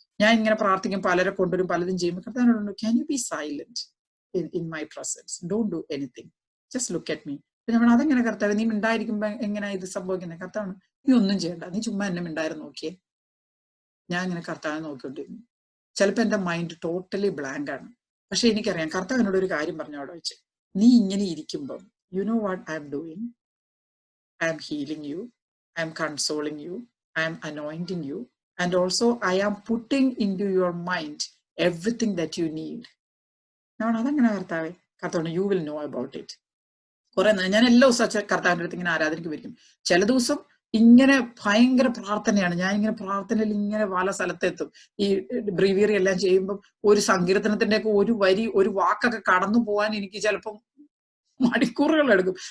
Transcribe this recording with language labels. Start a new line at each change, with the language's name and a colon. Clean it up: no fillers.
Malayalam: ഞാൻ ഇങ്ങനെ പ്രാർത്ഥിക്കും, പലരെ കൊണ്ടുവരും, പലതും ചെയ്യുമ്പോൾ കർത്താവിനോട്
English: Can you be silent in my presence, don't do anything, just look at me.
Malayalam: അപ്പൊ ഞാൻ അതെങ്ങനെ കർത്താവ്, നീ മിണ്ടായിരിക്കുമ്പോ എങ്ങനെയാ ഇത് സംഭവിക്കുന്നത്? കർത്താവ്, നീ ഒന്നും ചെയ്യണ്ട, നീ ചുമ്മാ എന്നെ മിണ്ടായിരുന്നു നോക്കിയേ. ഞാൻ ഇങ്ങനെ കർത്താവിനെ നോക്കിക്കൊണ്ടിരുന്നു. ചിലപ്പോ എന്റെ മൈൻഡ് ടോട്ടലി ബ്ലാങ്ക് ആണ്. പക്ഷെ എനിക്കറിയാം കർത്താവ് എന്നോട് ഒരു കാര്യം പറഞ്ഞു അവിടെ വെച്ച്, നീ ഇങ്ങനെ ഇരിക്കുമ്പം
English: You know what I am doing, I am healing you, I am consoling you, I am anointing you, and also I am putting into your mind everything that you need.
Malayalam: അതങ്ങനെ കർത്താവേ, കർത്താവ്
English: You will know about it.
Malayalam: കുറെ ഞാൻ എല്ലാ ദിവസവും കർത്താവിൻ്റെ അടുത്ത് ഇങ്ങനെ ആരാധനയ്ക്ക് വരും. ചില ദിവസം ഇങ്ങനെ ഭയങ്കര പ്രാർത്ഥനയാണ്, ഞാൻ ഇങ്ങനെ പ്രാർത്ഥനയിൽ ഇങ്ങനെ പല സ്ഥലത്തെത്തും. ഈ ബ്രീവിയറി എല്ലാം ചെയ്യുമ്പോൾ ഒരു സങ്കീർത്തനത്തിന്റെ ഒക്കെ ഒരു വരി, ഒരു വാക്കൊക്കെ കടന്നു പോകാൻ എനിക്ക് ചിലപ്പം മണിക്കൂറുകൾ എടുക്കും.